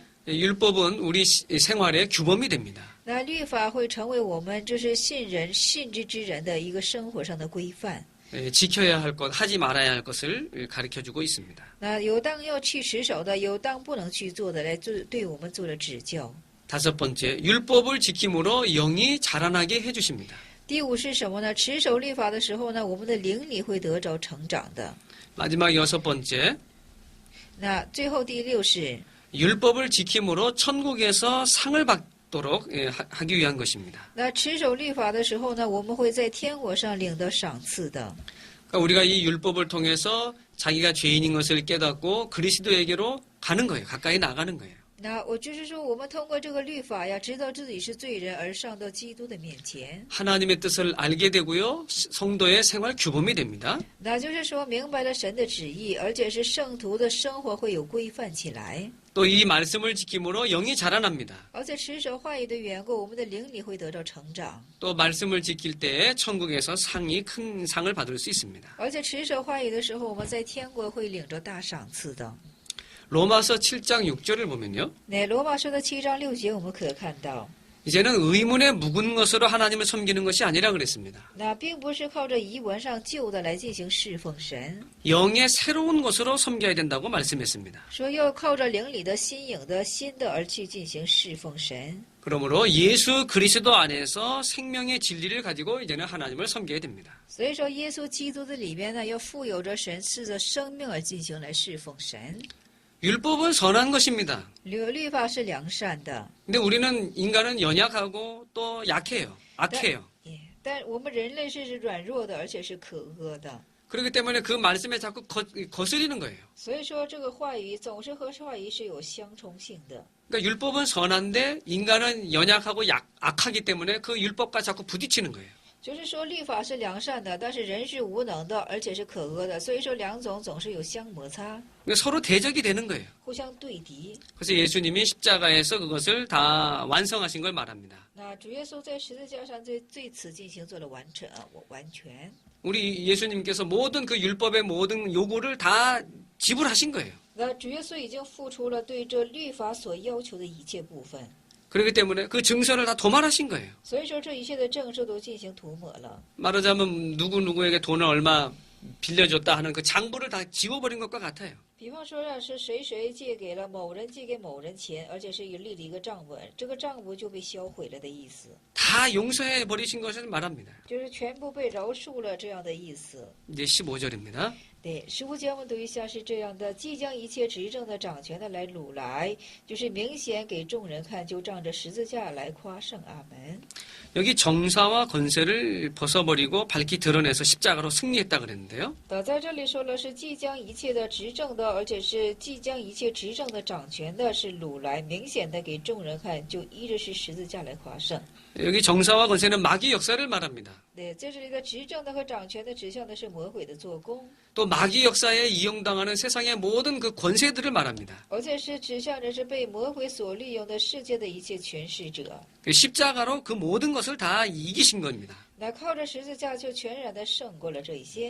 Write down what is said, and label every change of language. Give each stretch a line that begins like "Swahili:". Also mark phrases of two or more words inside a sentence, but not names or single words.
Korean: 율법은 우리 생활의 규범이 됩니다.
Chinese: 那律法会成为我们这是信之人的一个生活上的规范。
Korean: 지켜야 할 것, 하지 말아야 할 것을 가르쳐주고 있습니다.
Chinese: 那有当要去持守的，有当不能去做的，来对我们做了指教。
Korean: 다섯 번째, 율법을 지킴으로 영이 자라나게 해주십니다.
Chinese: 第五是什么呢？持守律法的时候呢，我们的灵里会得着成长的。
Korean: 마지막 여섯 번째,
Chinese: 那最后第六是
Korean: 율법을 지킴으로 천국에서 상을 받도록 하기 위한 것입니다.
Chinese: 那持守律法的时候呢，我们会在天国上领得赏赐的。
Korean: 그러니까 우리가 이 율법을 통해서 자기가 죄인인 것을 깨닫고 그리스도에게로 가는 거예요. 가까이 나가는 거예요.
Chinese: 那我就是说，我们通过这个律法呀，知道自己是罪人，而上到基督的面前。
Korean: 하나님의 뜻을 알게 되고요. 성도의 생활 규범이 됩니다.
Chinese: 那就是说，明白了神的旨意，而且是圣徒的生活会有规范起来。
Korean: 또 이 말씀을 지킴으로 영이 자라납니다.
Chinese: 而且持守话语的缘故，我们的灵里会得到成长。
Korean: 또 말씀을 지킬 때에 천국에서 큰 상을 받을 수 있습니다.
Chinese: 而且持守话语的时候，我们在天国会领着大赏赐的。
Korean: 로마서 7장 6절을 보면요.
Chinese: 那罗马书的7章6节，我们可看到，
Korean: 이제는 의문에 묵은 것으로 하나님을 섬기는 것이 아니라 그랬습니다.
Chinese: 那并不是靠着遗文上旧的来进行侍奉神，
Korean: 영의 새로운 것으로 섬겨야 된다고 말씀했습니다.
Chinese: 说要靠着灵里的新颖的新的而去进行侍奉神。
Korean: 그러므로 예수 그리스도 안에서 생명의 진리를 가지고 이제는 하나님을 섬겨야 됩니다.
Chinese: 所以说，耶稣基督的里面呢，要富有着神赐的生命而进行来侍奉神。
Korean: 율법은 선한 것입니다.
Chinese: 律法是良善的，
Korean: 근데 우리는 인간은 연약하고 또 약해요. 악해요.
Chinese: 但我们人类是软弱的，而且是可恶的。
Korean: 그렇기 때문에 그 말씀에 자꾸 거스리는 거예요.
Chinese: 所以说，这个话语总是和话语是有相冲性的。
Korean: 그러니까 율법은 선한데 인간은 연약하고 악하기 때문에 그 율법과 자꾸 부딪히는 거예요.
Chinese: 就是说，律法是良善的，但是人是无能的，而且是可恶的。所以说，两种总是有相摩擦，
Korean: 그러니까 서로 대적이 되는 거예요.
Chinese: 互相对敌。
Korean: 그래서 예수님이 십자가에서 그것을 다 완성하신 걸 말합니다.
Chinese: 那主耶稣在十字架上对此进行做了完全。
Korean: 우리 예수님께서 모든 그 율법의 모든 요구를 다 지불하신 거예요.
Chinese: 那主耶稣已经付出了对这律法所要求的一切部分，
Korean: 그렇기 때문에 그 증서를 다 도말하신 거예요.
Chinese: 所以说这一切的证书都进行涂抹了。
Korean: 말하자면 누구누구에게 돈을 얼마 빌려줬다 하는 그 장부를 다 지워버린 것과 같아요.
Chinese: 比方说，要是谁借给了某人借给某人钱，而且是立了一个账本，这个账簿就被销毁了的意思，
Korean: 다 용서해 버리신 것을 말합니다.
Chinese: 就是全部被饶恕了这样的意思。
Korean: 이제 15절입니다.
Chinese: 对，15节我们读一下是这样的：即将一切执政的、掌权的来掳来，就是明显给众人看，就仗着十字架来夸胜。阿门。
Korean: 여기 정사와 권세를 벗어버리고 밝히 드러내서 십자가로 승리했다 그랬는데요.
Chinese: 在这里说了是即将一切的执政的，而且是即将一切执政的、掌权的，是掳来，明显的给众人看，就依着是十字架来夸胜。
Korean: 여기 정사와 권세는 마귀 역사를 말합니다.
Chinese: 对，在这里的执政的和掌权的指向的是魔鬼的做工，
Korean: 또 마귀 역사에 이용당하는 세상의 모든 그 권세들을 말합니다.
Chinese: 而且是指向着是被魔鬼所利用的世界的一切权势者。
Korean: 그 십자가로 그 모든 것을 다 이기신 겁니다.
Chinese: 那靠着十字架就全然的胜过了这一些。